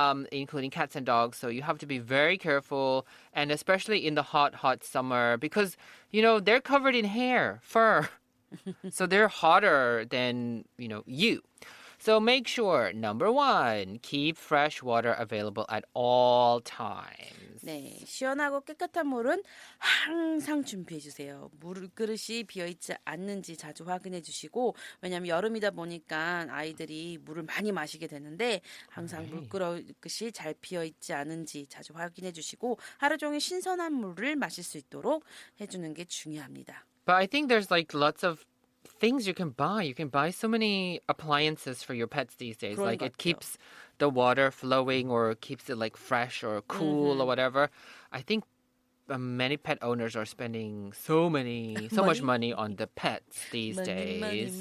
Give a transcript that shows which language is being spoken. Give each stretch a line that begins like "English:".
English: Including cats and dogs. So you have to be very careful, and especially in the hot, hot summer, because, you know, they're covered in hair, fur. So they're hotter than, you. So make sure, number one, keep fresh water available at all times.
Korean: 네, 시원하고 깨끗한 물은 항상 준비해 주세요. 물그릇이 비어있지 않는지 자주 확인해 주시고, 왜냐하면 여름이다 보니까 아이들이 물을 많이 마시게 되는데 항상 물그릇이 잘 비어있지 않은지 자주 확인해 주시고 하루 종일 신선한 물을 마실 수 있도록 해주는 게 중요합니다.
English: But I think there's like lots of things you can buy. You can buy so many appliances for your pets these days.
Korean: 그런
English: Like
Korean: 것
English: it
Korean: 같아요.
English: keeps the water flowing or keeps it like fresh or cool or whatever. I think many pet owners are spending so much money on the pets these days.